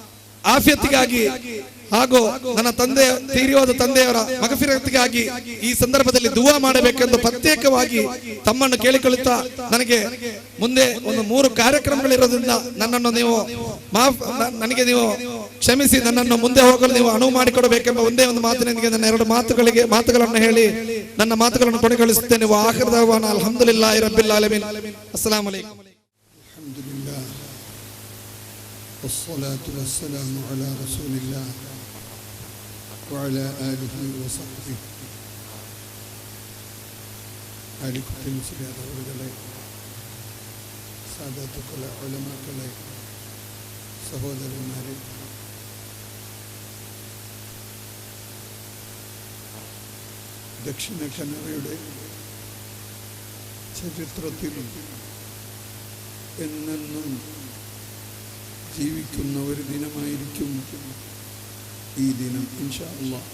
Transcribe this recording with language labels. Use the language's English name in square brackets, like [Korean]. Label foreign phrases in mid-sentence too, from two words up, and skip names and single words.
[Kannada] ಆಫಿಯತಿಗಾಗಿ ಹಾಗೂ ನನ್ನ ತಂದೆ ತೀರಿಯೋದ ತಂದೆಯವರ ಮಗಫಿರತಿಗಾಗಿ ಈ ಸಂದರ್ಭದಲ್ಲಿ ದುವಾ ಮಾಡಬೇಕೆಂದು ಪ್ರತ್ಯೇಕವಾಗಿ ತಮ್ಮನ್ನು ಕೇಳಿಕೊಳ್ಳುತ್ತಾ, ನನಗೆ ಮುಂದೆ ಒಂದು 3 ಕಾರ್ಯಕ್ರಮಗಳಿರೋದ್ರಿಂದ ನನ್ನನ್ನು ನೀವು ನನಗೆ ನೀವು ಕ್ಷಮಿಸಿ ನನ್ನನ್ನು ಮುಂದೆ ಹೋಗಲು ನೀವು ಅನುವು ಮಾಡಿಕೊಡಬೇಕೆಂಬ ಒಂದೇ ಒಂದು ಮಾತಿನೊಂದಿಗೆ ನನ್ನ 2 ಮಾತುಗಳನ್ನು ಹೇಳಿ ನನ್ನ ಮಾತುಗಳನ್ನು ಕೊನೆಗೊಳಿಸುತ್ತೇನೆ. [Arabic] آخر دعوانا الحمد لله رب العالمين. السلام عليكم. الحمد لله والصلاة والسلام على رسول الله وعلى آله وصحبه [Malayalam] ആലിക്കുട്ടി മുസ്ലിയാർ അവരുടെ സാദാത്തുക്കളെ ഉലമാക്കളെ സഹോദരന്മാരെ, ദക്ഷിണ കന്നഡയുടെ ചരിത്രത്തിൽ എന്നെന്നും ജീവിക്കുന്ന ഒരു ദിനമായിരിക്കും ഈ ദിനം [Arabic] إن شاء الله.